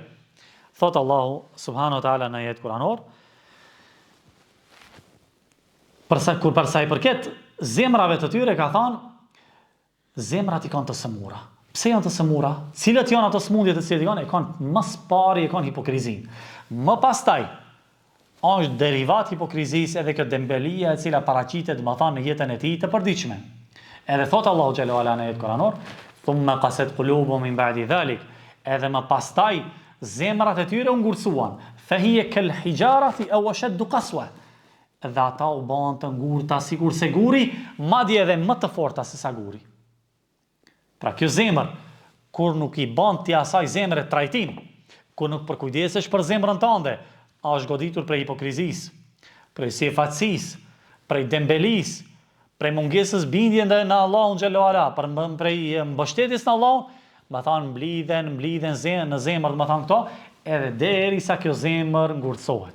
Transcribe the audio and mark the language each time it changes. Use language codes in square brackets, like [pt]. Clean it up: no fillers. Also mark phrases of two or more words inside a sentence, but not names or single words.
[sq] Thot Allahu [ar] سبحانه وتعالى [sq] në ajet kuranor, për sa i përket zemrave të tyre ka thënë, zemrat i kanë të sëmura. Pse janë të sëmura? Cilat janë ato smundje të cilat janë? E kanë më së pari e kanë hipokrizin. Më pastaj është derivat hipokrizisë edhe këtë dembelia e cila paraqitet, më thanë, në jetën e tij të përditshme. Edhe thot Allahu [ar] جل وعلا [sq] në ajet kuranor, [ar] ثم قست قلوبهم من بعد ذلك, [sq] edhe më pastaj zemrat e tyre u ngurcuan, [ar] فهي كالحجارة أو أشد قسوة, [sq] dhe ata u bën të ngurta sikur se guri, madje edhe më të forta se sa guri. Pra kjo zemër, kur nuk i bën ti asaj zemre trajtim, kur nuk përkujdesesh për zemrën tënde, është goditur prej hipokrizisë, prej sefatësisë, prej dembelisë, prej mungesës bindje në Allahun [ar] جل وعلا, [sq] prej mbështetjes në Allahun, më thanë mblidhen në zemër, më thanë këto, edhe derisa kjo zemër ngurcohet.